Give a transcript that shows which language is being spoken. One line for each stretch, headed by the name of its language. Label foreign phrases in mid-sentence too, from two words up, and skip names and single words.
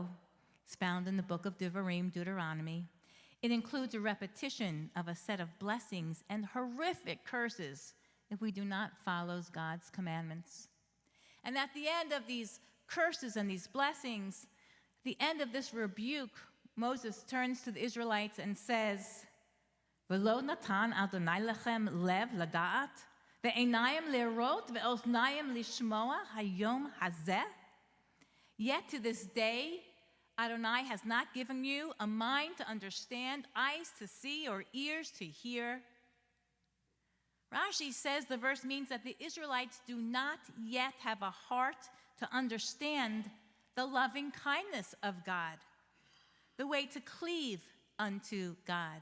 English: It's found in the book of Devarim, Deuteronomy. It includes a repetition of a set of blessings and horrific curses if we do not follow God's commandments. And at the end of these curses and these blessings, at the end of this rebuke, Moses turns to the Israelites and says,
Hebrew: ולא נתן אדני לכם לב לדעת, ועיניים לראות, ואוזניים לשמוע היום הזה.
English: Yet to this day, Adonai has not given you a mind to understand, eyes to see, or ears to hear. Rashi says the verse means that the Israelites do not yet have a heart to understand the loving kindness of God, the way to cleave unto God.